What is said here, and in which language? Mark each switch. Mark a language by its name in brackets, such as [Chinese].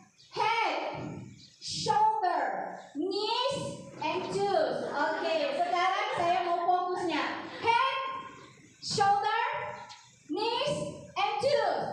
[English] Head, shoulder, knees, and toes. [Indonesian] Oke, sekarang saya mau fokusnya. [English] Head, shoulder, knees, and toes.